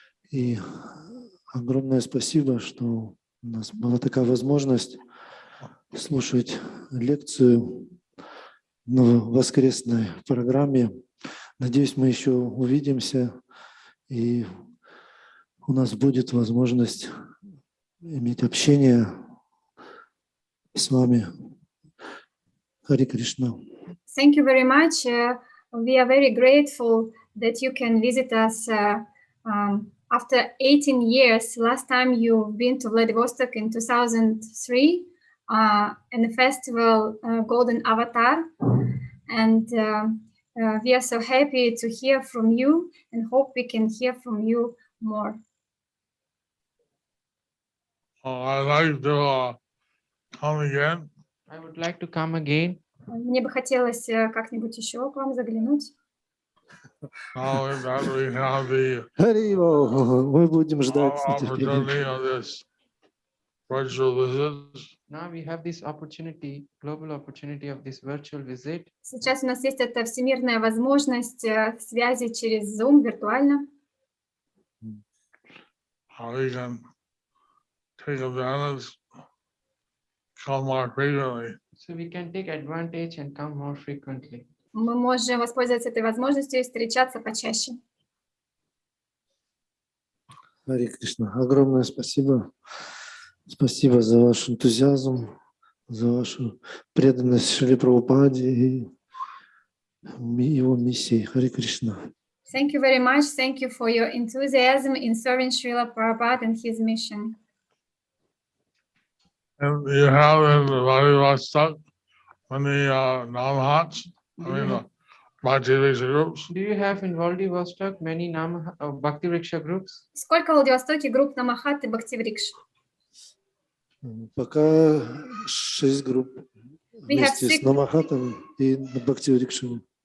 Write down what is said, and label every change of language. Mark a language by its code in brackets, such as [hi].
[ru] И огромное спасибо, что у нас была такая возможность слушать лекцию на воскресной программе. Надеюсь, мы еще увидимся, и у нас будет возможность иметь общение с вами. Харе Кришна. [en] Thank you very much. We are very grateful that you can visit us after 18 years. Last time you've been to Vladivostok in 2003 in the festival Golden Avatar. And we are so happy to hear from you and hope we can hear from you more. I'd like to come again. I would like to come again. [ru] Мне бы хотелось как-нибудь еще к вам заглянуть. [en] Now that we have the [ru] Хари-Бо, мы будем ждать с нетерпением. [en] opportunity of this virtual visit. Now we have this opportunity, global opportunity of this virtual visit. [ru] Сейчас у нас есть эта всемирная возможность связи через Zoom виртуально. [en] We can take advantage, come more frequently. So we can take advantage and come more frequently. [ru] Мы можем воспользоваться этой возможностью и встречаться почаще. Харе Кришна, огромное спасибо. Спасибо за ваш энтузиазм, за вашу преданность Шриле Прабхупаде и его миссии. Харе Кришна. [en] Thank you very much. Thank you for your enthusiasm in serving Srila Prabhupada and his mission. And you have in Vladivostok many non-hots, Bhakti Vriksha groups. Do you have in Vladivostok many Bhakti Vriksha groups? [ru] Сколько в Владивостоке групп Намахат и Бхакти-врикш? Пока 6 групп. вместе с [en] six- [ru] Намахатом и Бхактиврикшами.